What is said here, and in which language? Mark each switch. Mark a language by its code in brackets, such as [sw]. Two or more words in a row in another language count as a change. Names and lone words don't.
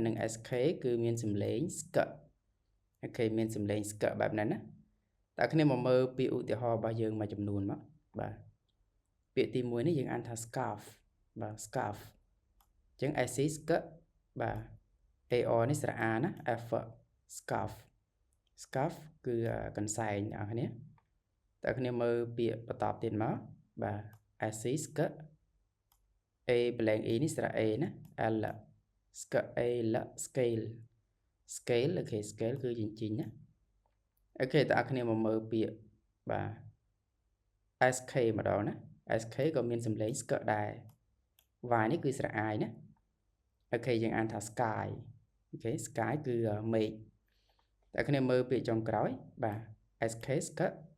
[km] និង SK គឺមានសំឡេងស្កអូខេមានសំឡេងស្កបែបហ្នឹងណាទាំងអស់គ្នាមកមើលពាក្យឧទាហរណ៍របស់យើងមួយចំនួនមកបាទ ពាក្យទី1នេះយើងអានថា scarf បាទ scarf អញ្ចឹង SC ស្កបាទ AR នេះស្រៈអាណា F scarf scarf គឺកន្សែង អ្នកនរគ្នាតើគ្នាមើលពាក្យបន្តទៀតមកបាទ SC ស្ក A blank E នេះស្រៈ A ណា L ស្ក A L scale scale អូខេ scale គឺជញ្ជីងណាអូខេតើគ្នាមកមើលពាក្យបាទ SK ម្ដងណា SK ក៏មានសំឡេងស្កដែរ Y នេះគឺស្រៈអាយណាអូខេយើងអានថា sky អូខេ sky គឺមេឃតែគ្នាមើលពាក្យចុងក្រោយបាទ SK ស្ក